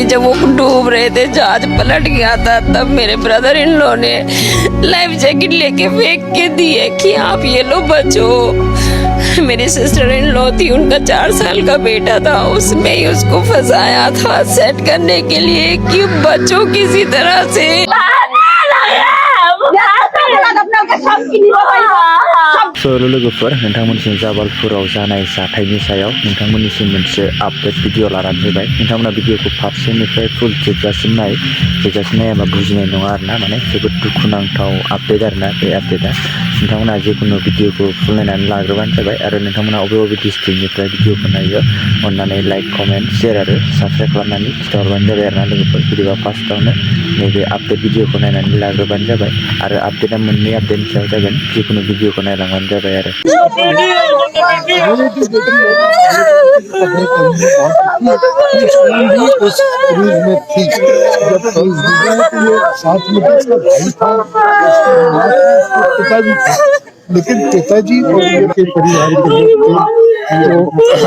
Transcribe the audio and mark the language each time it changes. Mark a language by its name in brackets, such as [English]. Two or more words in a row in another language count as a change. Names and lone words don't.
[Hindi] जब वो डूब रहे थे, जहाज पलट गया था, तब मेरे [English] brother in law [Hindi] ने लाइफ जैकेट लेके फेंक के दिए कि आप ये लो बचो। मेरी [English] sister in law [Hindi] थी, उनका 4 साल का बेटा था, उसमें ही उसको फंसाया था सेट करने के लिए कि बचो किसी तरह से। [Bodo] लोगोफोर नोंथांमोननिसिम जाबालपुराव जानाय जाथायनि सायाव नोंथांमोननिसिम मोनसे आपडेट भिडिअ लानानै फैबाय। नोंथांमोना भिडिअखौ फारसेनिफ्राय फुल जोबजासिम नायाबा बुजिनाय नङा आरोना, माने जोबोद दुखुनांथाव आपडेट आरोना बे आपडेटआ। नोंथांमोना जिखुनु भिडिअखौ फुल नायनानै लाग्रोबानो जाबाय। आरो नोंथांमोना बबे डिस्ट्रिक्टनिफ्राय भिडिअखौ नायो अननानै [English] like comment share [Bodo] आरो साबस्क्राइब खालामनानै खिन्थाहरबानो जाबाय आरोना लोगोफोर। बिदिबा फार्स्टआवनो नैबे आपडेट भिडिअखौ नायनानै लाग्रोबानो जाबाय। आरो आपडेटआ मोननै आपडेटनि सायाव जागोन, जिखुनु भिडिअखौ नायलांबानो जाबाय आरो। [Hindi] उस क्रूज में थी जब साथ में उसका भाई था, पिताजी था, लेकिन पिताजी और उनके परिवार के लोग थे।